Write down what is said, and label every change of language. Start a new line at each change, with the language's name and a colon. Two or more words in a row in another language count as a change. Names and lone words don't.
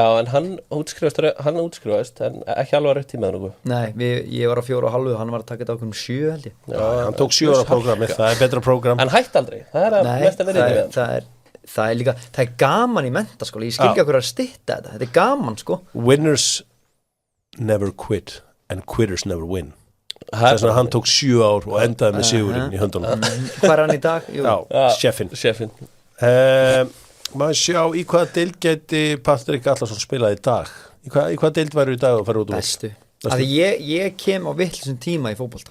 Icelandic: Já, en hann útskrifaðist en ekki alveg rétt tíma þannig. Nei, ég var á 4,5, hann var að taka þetta ákveðum 7 held ég. Já, hann tók 7 ára prógramið, það er betra prógram. En hætti aldrei, það er að mest að verið við. Það er líka, það er gaman í menntaskóla, ég skil ekki að stytta þetta er gaman sko.
English: Winners never quit and quitters never win.
Icelandic: Þess að hann tók 7 ár og endaði með sigurinn í höndunum. Hvað er hann í dag? Já, Sheffin. Maður sjá, í hvaða deild gæti Patrik Allarsson spilað í dag? Í hvaða deild væru í dag að fara út úr? Bestu. Ég kem á vitlausum tíma í fótbolta.